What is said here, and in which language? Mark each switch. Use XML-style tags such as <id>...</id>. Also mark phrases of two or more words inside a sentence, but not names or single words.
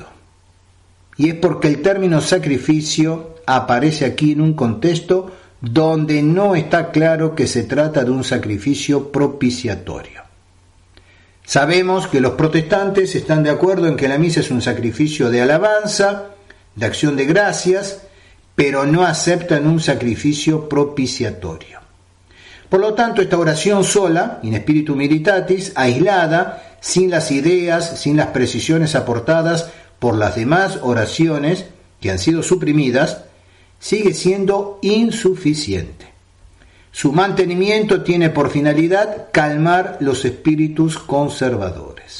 <es>Y es porque el término sacrificio aparece aquí en un contexto donde no está claro que se trata de un sacrificio propiciatorio. Sabemos que los protestantes están de acuerdo en que la misa es un sacrificio de alabanza, de acción de gracias, pero no aceptan un sacrificio propiciatorio. Por lo tanto, esta oración sola,</es> <la>in spiritu militatis,</la> <es>aislada, sin las ideas, sin las precisiones aportadas por las demás oraciones que han sido suprimidas, sigue siendo insuficiente. Su mantenimiento tiene por finalidad calmar los espíritus conservadores.</es>